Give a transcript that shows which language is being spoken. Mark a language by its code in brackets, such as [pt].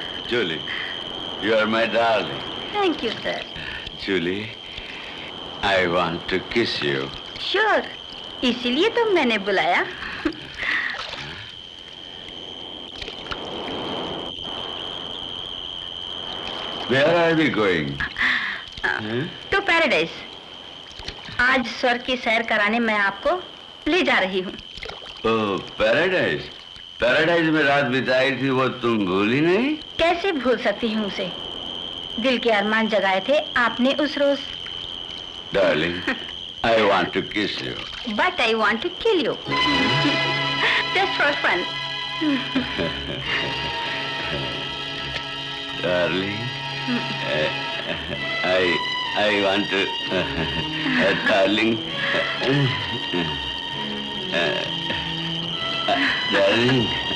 [en] Julie, you are my darling. Thank you sir. Julie, I want to kiss you. [hi] Sure, इसीलिए तो मैंने बुलाया। [en] Where are we going? तो paradise. [hi] आज स्वर्ग की सैर कराने मैं आपको ले जा रही हूँ। Oh, paradise. पैराडाइज में रात बिताई थी, वो तुम भूली नहीं? कैसे भूल सकती हूँ उसे? दिल के अरमान जगाए थे आपने उस रोज। [en] Darling, I want to kiss you. But I want to kill you. Just for fun. Darling, I want to, darling, darling.